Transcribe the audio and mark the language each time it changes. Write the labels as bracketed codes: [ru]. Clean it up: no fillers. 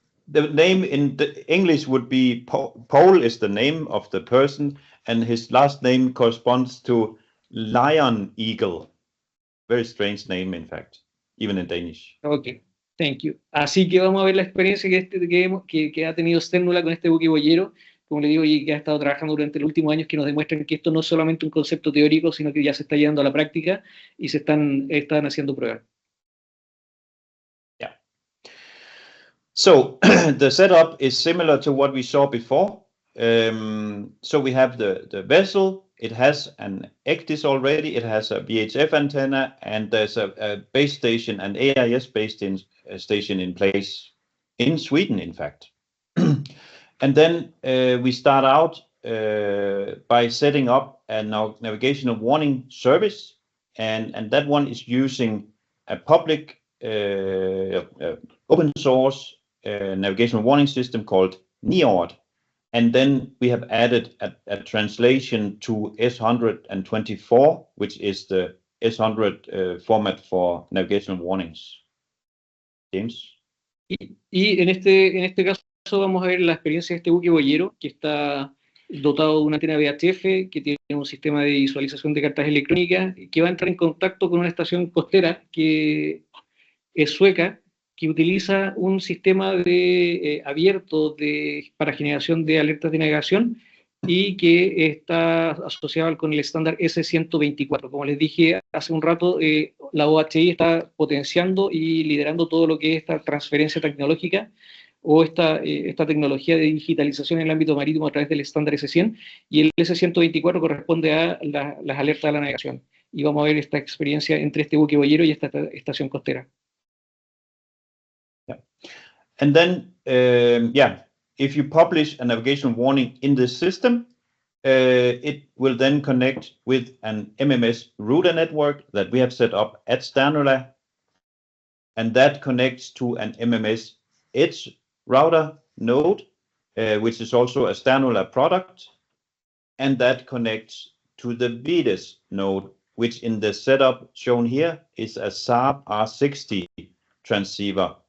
[en] The name in the English would be Poul is the name of the person, and his last name corresponds to Lion Eagle. Very strange name, in fact, even in Danish. Okay, thank you. [es] Así que vamos a ver la experiencia que ha tenido Sternula con este buque boyero, como le digo, y que ha estado trabajando durante los últimos años, que nos demuestran que esto no es solamente un concepto teórico, sino que ya se está llevando a la práctica y se están haciendo pruebas. [en] Yeah. So the setup is similar to what we saw before. So we have the vessel. It has an ECDIS already. It has a VHF antenna, and there's a base station, an AIS base station in place in Sweden, in fact. And then we start out by setting up a navigational warning service, and that one is using a public open source navigational warning system called NIORD. And then we have added a translation to S124, which is the S100 format for navigational warnings. James? [es] Y en este caso vamos a ver la experiencia de este buque boyero, que está dotado de una antena VHF, que tiene un sistema de visualización de cartas electrónicas, que va a entrar en contacto con una estación costera que es sueca, que utiliza un sistema abierto para generación de alertas de navegación y que está asociado con el estándar S124. Como les dije hace un rato, la OHI está potenciando y liderando todo lo que es esta transferencia tecnológica o esta tecnología de digitalización en el ámbito marítimo a través del estándar S100, y el S124 corresponde a las alertas de la navegación. Y vamos a ver esta experiencia entre este buque boyero y esta estación costera. [en] Yeah. And then, if you publish a navigation warning in the system, it will then connect with an MMS router network that we have set up at Sternula, and that connects to an MMS Edge router node, which is also a Sternula product, and that connects to the VIDES node, which in the setup shown here is a Saab R60 transceiver.